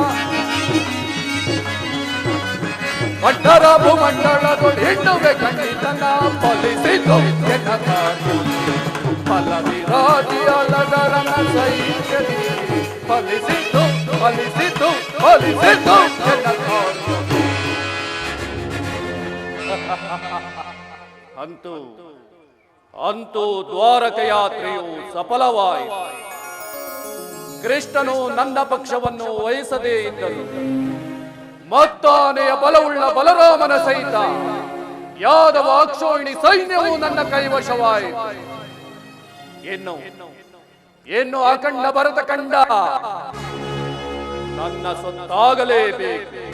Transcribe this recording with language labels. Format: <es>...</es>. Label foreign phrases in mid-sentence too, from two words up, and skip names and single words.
<kn>ಪಂಡರಬು ಮಂಡಲದು ಹಿಂಡುವೆ ಖಂಡಿತನ ಫಲಿಸಿತು ಎನ್ನ ಕಾರ್ಯ ಫಲವಿರೋಧಿಯೊಲರನ ಸೈನ್ಯದಿ ಫಲಿಸಿತು ಫಲಿಸಿತು ಫಲಿಸಿತು ಎನ್ನ ಕಾರ್ಯ ಅಂತೂ ಅಂತೂ ದ್ವಾರಕ ಯಾತ್ರೆಯು ಸಫಲವಾಯಿತು. ಕೃಷ್ಣನು ನನ್ನ ಪಕ್ಷವನ್ನು ವಹಿಸದೇ ಇದ್ದರು ಮತ್ತಾನೆಯ ಬಲವುಳ್ಳ ಬಲರಾಮನ ಸಹಿತ ಯಾದವ ಅಕ್ಷೋಹಿಣಿ ಸೈನ್ಯವು ನನ್ನ ಕೈವಶವಾಯಿತು. ಇನ್ನು ಅಖಂಡ ಭರತ ಕಂಡ ನನ್ನ ಸೊತ್ತಾಗಲೇಬೇಕು.</kn>